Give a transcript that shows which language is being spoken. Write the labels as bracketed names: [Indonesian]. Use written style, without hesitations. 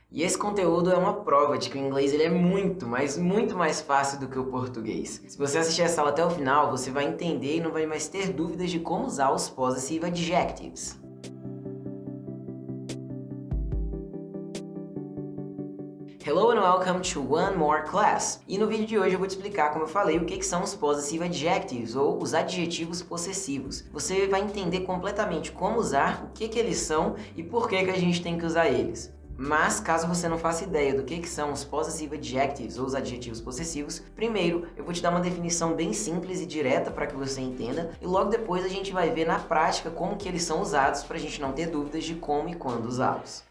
[Portuguese] E esse conteúdo é uma prova de que o inglês ele é muito, mas muito mais fácil do que o português. Se você assistir essa aula até o final, você vai entender e não vai mais ter dúvidas de como usar os possessive adjectives. [English] Hello and welcome to one more class. [Portuguese] E no vídeo de hoje eu vou te explicar, como eu falei, o que são os possessive adjectives, ou os adjetivos possessivos. Você vai entender completamente como usar, o que eles são e por que a gente tem que usar eles. Mas, caso você não faça ideia do que são os possessive adjectives ou os adjetivos possessivos, primeiro eu vou te dar uma definição bem simples e direta para que você entenda, e logo depois a gente vai ver na prática como que eles são usados para a gente não ter dúvidas de como e quando usá-los.